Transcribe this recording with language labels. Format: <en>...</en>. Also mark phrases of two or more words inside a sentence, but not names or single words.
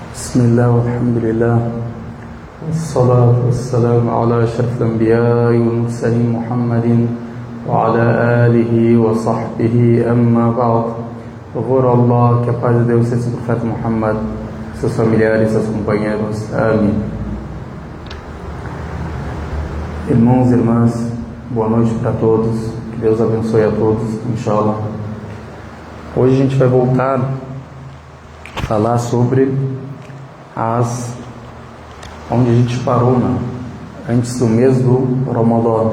<ar>بسم الله والحمد لله والصلاة والسلام على أشرف الأنبياء والمرسلين محمد وعلى آله وصحبه أما بعد.</ar> <pt>Louvor a Allah, que a paz de Deus seja sobre o profeta Muhammad, seus familiares, seus companheiros. Amém. Irmãos e irmãs, boa noite para todos. Que Deus abençoe a todos, inshallah. Hoje a gente vai voltar a falar sobre onde a gente parou, antes do mês do Ramadã.</pt>